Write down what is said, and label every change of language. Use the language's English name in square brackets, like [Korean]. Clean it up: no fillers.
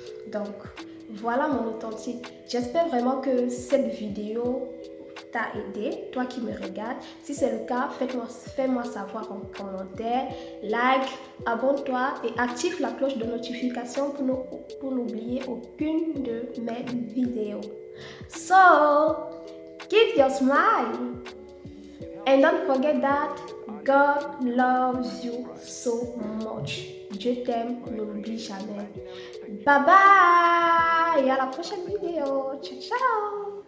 [French] Donc, voilà mon authentique. J'espère vraiment que cette vidéo t'a aidé, toi qui me regardes. Si c'est le cas, fais-moi savoir en commentaire, like, abonne-toi et active la cloche de notification pour n'oublier aucune de mes vidéos. [English] So, keep your smile and don't forget that God loves you so much. [French] Dieu t'aime, ne l'oublie jamais. Bye bye et à la prochaine vidéo. Ciao, ciao.